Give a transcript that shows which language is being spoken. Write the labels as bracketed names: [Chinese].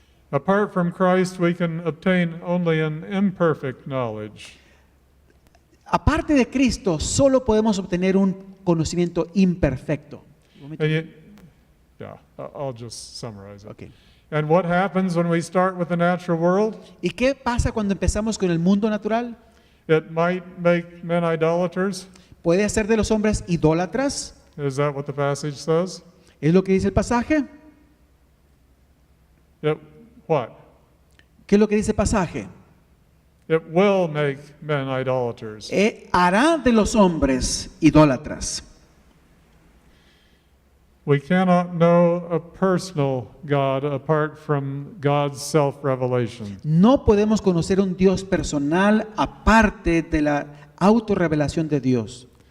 [English] Apart from Christ, we can obtain only an imperfect knowledge. [Spanish] Aparte de Cristo, solo podemos obtener un conocimiento imperfecto. [English] And yet, yeah, I'll just summarize it. Ok. And what happens when we start with the natural world? [Spanish] ¿Y qué pasa cuando empezamos con el mundo natural? [English] It might make men idolaters. [Spanish] ¿Puede hacer de los hombres idólatras? [English] Is that what the passage says? [Spanish] ¿Es lo que dice el pasaje? [English] What? [Spanish] ¿Qué es lo que dice el pasaje? [English] It will make men idolaters. [Spanish] Hará de los hombres idólatras. [English] We cannot know a personal God apart from God's self-revelation. [Spanish] No podemos conocer un Dios personal aparte de la autorrevelación de Dios.